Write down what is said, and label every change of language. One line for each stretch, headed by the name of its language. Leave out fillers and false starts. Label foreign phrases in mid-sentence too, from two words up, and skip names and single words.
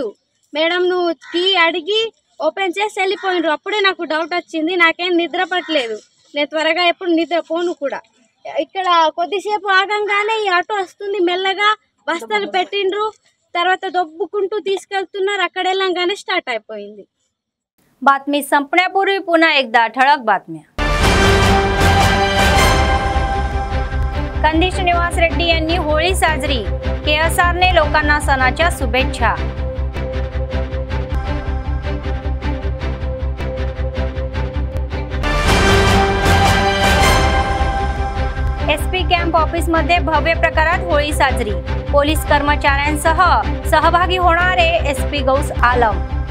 Telugu: మేడం నువ్వు కీ అడిగి ఓపెన్ చేసి వెళ్ళిపోయిండ్రు. అప్పుడే నాకు డౌట్ వచ్చింది. నాకేం నిద్ర పట్టలేదు. నేను త్వరగా ఎప్పుడు నిద్రపోను కూడా. ఇక్కడ కొద్దిసేపు ఆగంగానే ఈ ఆటో వస్తుంది. మెల్లగా బస్తాలు పెట్టిండ్రు. తర్వాత దొబ్బుకుంటూ తీసుకెళ్తున్నారు. అక్కడ వెళ్ళంగానే స్టార్ట్ అయిపోయింది.
Marathi: बातमी संपण्यापूर्वी पुन्हा एकदा ठळक बातम्या. कंदी श्रीनिवास रेड्डी यांनी होळी साजरी, केएसआरने लोकांना सणाच्या शुभेच्छा. एसपी कॅम्प ऑफिस मध्ये भव्य प्रकारात होळी साजरी, पोलीस कर्मचाऱ्यांसह सहभागी होणारे एसपी गौस आलम.